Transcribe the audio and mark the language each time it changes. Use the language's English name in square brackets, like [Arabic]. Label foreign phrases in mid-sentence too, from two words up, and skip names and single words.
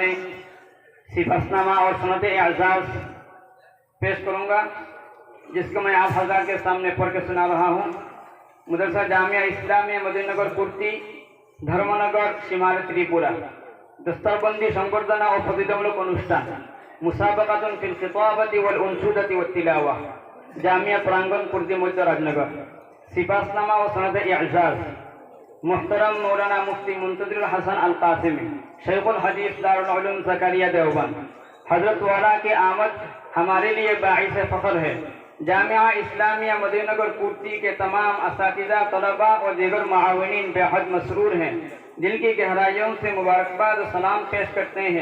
[Urdu] صفاتنامہ اور سند اعزاز پیش کروں گا، جس کو میں آپ حضرات کے سامنے پڑھ کے سنا رہا ہوں۔ مدرسہ جامعہ اسلامیہ مدینہ نگر پورتی، [Bangla] ধর্মনগর সীমার ত্রিপুরা। দস্তরবন্দি সংবর্ধনা ও প্রতিযোগিতামূলক অনুষ্ঠান, [Arabic] مسابقة في الخطابات والأناشيد والتلاوة, [Bangla] জামিয়া প্রাঙ্গণ পূর্তি মধ্য রাজনগর। সিফাতনামা ও সনদে ইজাজ, [Urdu] محترم مولانا مفتی منتظر الحسن القاسمی، شیخ الحدیث دارالعلوم زکریا دیوبند۔ حضرت والا کی آمد ہمارے لیے باعث فخر ہے۔ جامعہ اسلامیہ مدینہ نگر پورتی کے تمام اساتذہ، طلباء اور دیگر معاونین بے حد مسرور ہیں، دل کی گہرائیوں سے مبارکباد و سلام پیش کرتے ہیں۔